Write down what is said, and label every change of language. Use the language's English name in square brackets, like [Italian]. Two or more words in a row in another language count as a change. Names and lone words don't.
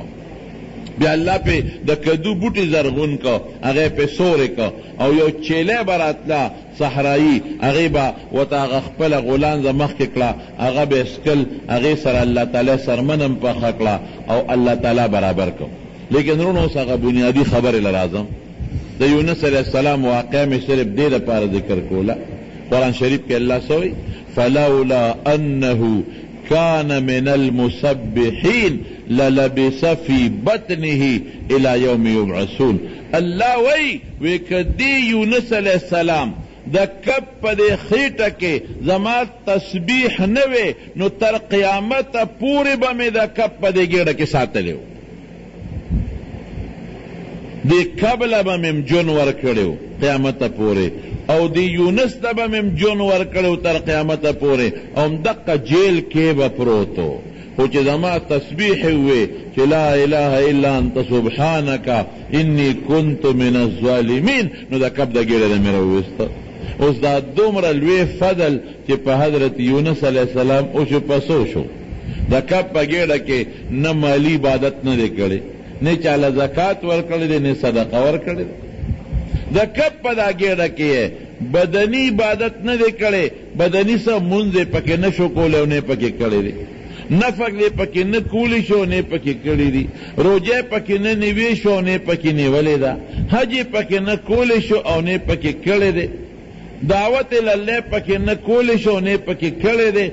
[Pashto] بیا الله پې د کدو بوټي زرغون که، هغې پې سورې که او یو چیلی به راتله صحرایي، هغې به ورته هغه خپله غولانځه مخکې کړه، هغه به یې څکل، هغې سره الله تعالی سرمن هم پخه کړه او الله تعالی برابر کړ. لیکن رونو اوس هغه بنیادي خبرې له راځم. د یونس [Arabic] علیه السلام [Pashto] واقع مې صرف دې دپاره ذکر کوله. قرآن شریف کې الله څه وایي؟ [Arabic] فلولا انه كان من المسبحين للبس في بطنه الى يوم يبعثون. [Pashto] الله وی کدی یونس [Arabic] علیہ السلام [Pashto] د کب په دې خېټه کې زما تسبیح نه وی نو تر قیامت پورې به مې د کب په دې ګېډه کې ساتلی و، دې کب له به مې جون ورکړی و قیامت پورې او دی یونس ته به مې جون ورکړی تر قیامت پورې او همدقه جیل کې به پروتو. خو چې زما تسبیح وی چې [Arabic] لا اله الا انت سبحانک انی کنت من الظالمین [Pashto] نو د کب د ګېډه نه مې راوویسته. اوس دا دومره لوی فضل چې په حضرت یونس [Arabic] علیه السلام [Pashto] اوشو پسو شو. د کب په ګېډه کې نه مالی عبادت نه دی کړی، نه چاله زکات ورکړی دی، نه صدقه ورکړی دی. د کب په دا ګېډه کې بدني عبادت نه دی کړی، بدني څه مونځ یې پکې نه شو کولی او نه پکې کړی دی، نفق دې پکې نه کولی شو نه پکې کړی دي، روجه پکې نه نیوی شو نه پکې نیولې ده، حج پکې نه کولی شو او نه پکې کړی دی، دعوت الله پکې نه کولی شو نه پکې کړی دی.